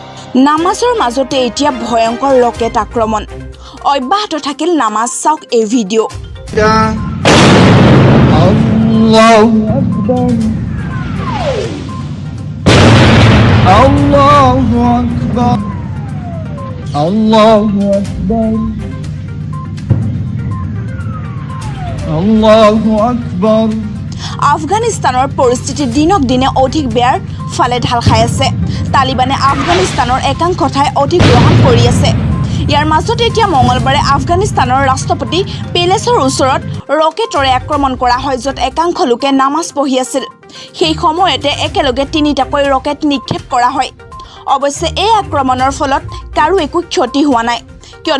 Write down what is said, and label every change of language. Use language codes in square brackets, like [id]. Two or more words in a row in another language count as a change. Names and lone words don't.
[as] নামাজৰ মাজতে এতিয়া ভয়ংকৰ ৰকেট আক্ৰমণ অব্যাহত থাকিল নামাজ চাওক এই ভিডিঅ' [ar] الله أكبر الله أكبر الله أكبر الله أكبر [as] আফগানিস্তানৰ পৰিস্থিতি দিনক দিনে অধিক বেয়াৰ ফালে ঢাল খাই আছে তালিবানে আফগানিস্তানৰ একাংশ ঠাই অধিগ্ৰহণ কৰি আছে ইয়াৰ মাজতে এতিয়া মঙলবাৰে আফগানিস্তানৰ ৰাষ্ট্ৰপতি পেলেছৰ ওচৰত ৰকেটৰে আক্ৰমণ কৰা হয় য'ত একাংশ লোকে নামাজ পঢ়ি আছিল সেই সময়তে একেলগে তিনিটাকৈ ৰকেট নিক্ষেপ কৰা হয় অৱশ্যে এই আক্ৰমণৰ ফলত কাৰো একো ক্ষতি হোৱা নাই কিয়নো